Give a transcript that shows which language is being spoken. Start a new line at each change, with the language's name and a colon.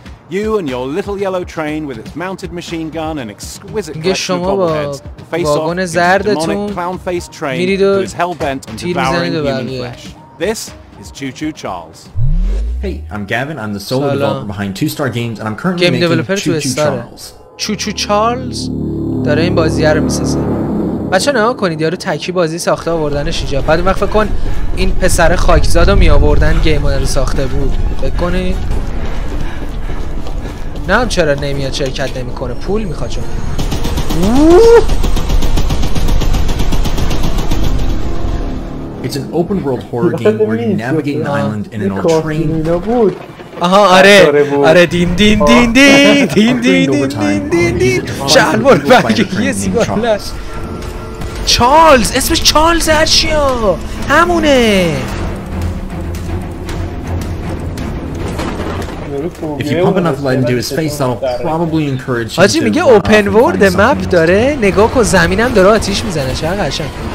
English: You and your little yellow train with its mounted machine gun and exquisite collection of bobbleheads face off into the demonic clown-faced train that is hell-bent on devouring human flesh. This is Choo Choo Charles. Hey, I'm Gavin. I'm the solo developer behind Two Star Games, and I'm currently making Choo Choo Charles.
Persian: Choo Choo Charles داره این بازی رو میسازه. بچه‌ها نگاه کنید یارو تکی بازی ساخته آوردنش اینجا. بعد وقت فکر کن این پسر خاکزادو می آوردن گیم رو ساخته بود. فکر کنید. نه چرا نمیاد شرکت نمیکنه پول میخواد چون.
English: It's an open world horror game where you navigate an island in an old train.
Persian: آها آره دین دین دین دین دین دین دین دین دین شلوار برگی سیگار چارلز اسمش چارلز هرچیا همونه.
English: If you pump enough lead into his face, that'll probably encourage him to
Persian: حاجی میگه اوپن ورلد مپ داره نگاه کن زمینم داره آتیش میزنه چقدر قشنگ.